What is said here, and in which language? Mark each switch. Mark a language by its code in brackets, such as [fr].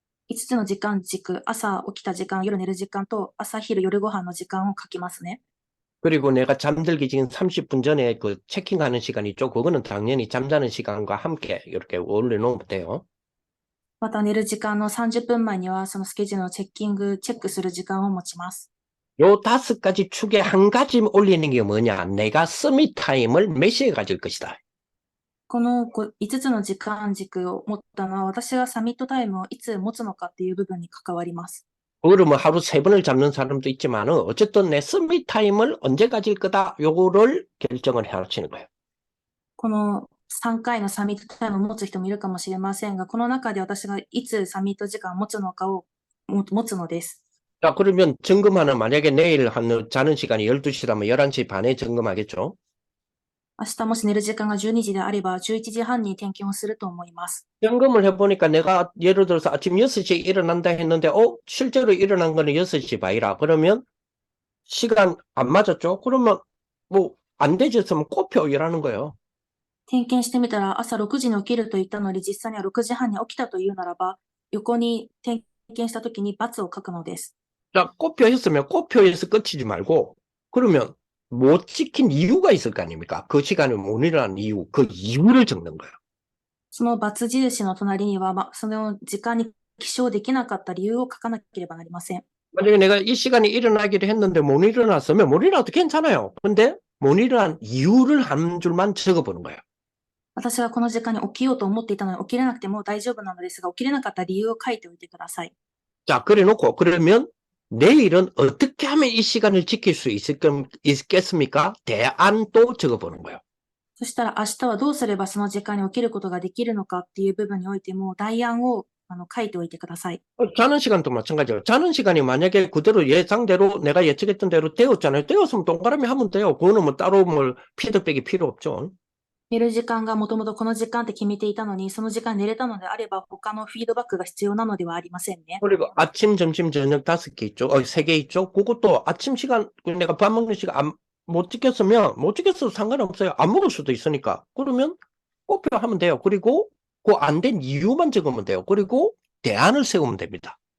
[ja] 5つの時間軸、朝起きた時間、夜寝る時間と朝昼夜ご飯の時間を書きますね。 [ko] 그리고 내가 잠들기 지금 30분 전에 그 체킹하는 시간 있죠? 그거는 당연히 잠자는 시간과 함께 이렇게 올려놓으면 돼요. [ja] また寝る時間の30分前にはそのスケジュールのチェックする時間を持ちます。 [ko] 요 5가지 축에 한 가지 올리는 게 뭐냐? 내가 서밋 타임을 몇 시에 가질 것이다. [ja] この5つの時間軸を持ったのは、私がサミットタイムをいつ持つのかっていう部分に関わります。 [ko] 그거를 뭐 하루 3번을 잡는 사람도 있지만은 어쨌든 내 서밋 타임을 언제 가질 거다 요거를 결정을 하시는 거예요. [ja] この3回のサミットタイムを持つ人もいるかもしれませんが、この中で私がいつサミット時間を持つのかを持つのです。 [ko] 자, 그러면 점검하는 만약에 내일 한 자는 시간이 12시라면 11시 반에 점검하겠죠? [ja] 明日もし寝る時間が12時であれば、11時半に点検をすると思います。 [ko] 점검을 해보니까 내가 예를 들어서 아침 6시에 일어난다 했는데, 실제로 일어난 거는 6시 반이라. 그러면 시간 안 맞았죠? 그러면 뭐 안 되졌으면 꼬표 일하는 거예요. [ja] 点検してみたら、朝6時に起きると言ったのに、実際には6時半に起きたというならば、横に点検したときに×を書くのです。 [ko] 자, 꼬표 했으면 꼬표에서 끝이지 말고, 그러면 못 지킨 이유가 있을 거 아닙니까? 그 시간에 못 일어난 이유, 그 이유를 적는 거예요. [ja] その×印の隣には、その時間に起床できなかった理由を書かなければなりません。 [ko] 만약에 내가 이 시간에 일어나기로 했는데 못 일어났으면 못 일어나도 괜찮아요. 근데 못 일어난 이유를 한 줄만 적어보는 거예요. [ja] 私がこの時間に起きようと思っていたのに起きれなくても大丈夫なのですが、起きれなかった理由を書いておいてください。 [ko] 자, 그래 놓고, 그러면 내일은 어떻게 하면 이 시간을 지킬 수 있겠습니까? 대안도 적어보는 거예요. [ja] そしたら明日はどうすればその時間に起きることができるのかっていう部分においても代案を書いておいてください。 [ko] 자는 시간도 마찬가지예요. 자는 시간이 만약에 그대로 예상대로 내가 예측했던 대로 되었잖아요. 되었으면 동그라미 하면 돼요. 그거는 뭐 따로 뭐 피드백이 필요 없죠. [ja] 寝る時間がもともとこの時間って決めていたのに、その時間に寝れたのであれば他のフィードバックが必要なのではありませんね。 [ko] 그리고 아침, 점심, 저녁 5개 있죠. 3개 있죠. 그것도 아침 시간, 내가 밥 먹는 시간 못 지켰어도 상관없어요. 안 먹을 수도 있으니까. 그러면 꼬표 하면 돼요. 그리고 그 안 된 이유만 적으면 돼요. 그리고 대안을 세우면 됩니다.